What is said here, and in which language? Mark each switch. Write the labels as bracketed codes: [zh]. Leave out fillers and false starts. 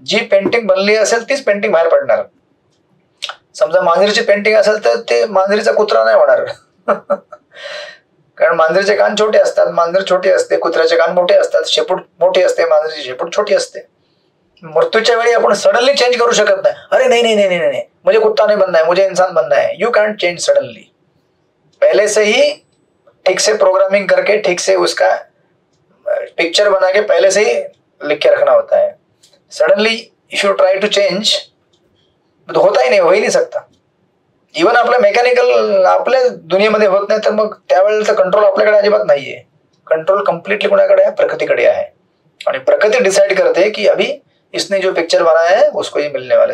[mr] जी painting बनली असेल तीच पेंटिंग बाहेर पडणार. समजा मांजरीची पेंटिंग असेल तर ते मांजरीचा कुत्रा नाही होणार कारण मांजरीचे कान छोटे असतात, मांजर छोटी असते, कुत्र्याचे कान मोठे असतात, शेपूट मोठी असते, मांजरीची शेपूट छोटी असते. मृत्यूच्या वेळी आपण सडनली चेंज करू शकत नाही. [hi] अरे नहीं नहीं नहीं नहीं, मुझे कुत्ता नहीं बनना है, मुझे इंसान बनना है. [en] You can't change suddenly. [hi] पहले से ही ठीक से प्रोग्रामिंग करके ठीक से उसका पिक्चर बना के पहले से ही लिख के रखना होता है. [en] suddenly if you try to change [mr] तो होता ही नाही, हो ही नाही सकता. इव्हन आपल्या मेकॅनिकल आपल्या दुनियेमध्ये होत नाही, तर मग त्यावेळेला कंट्रोल आपल्याकडे अजिबात नाहीये. कंट्रोल कम्प्लीटली कोणाकडे आहे, प्रकृतीकडे आहे. आणि प्रकृती डिसाइड करते की [hi] अभी इसने जो पिक्चर बनाया है उसको ये मिलने वाले.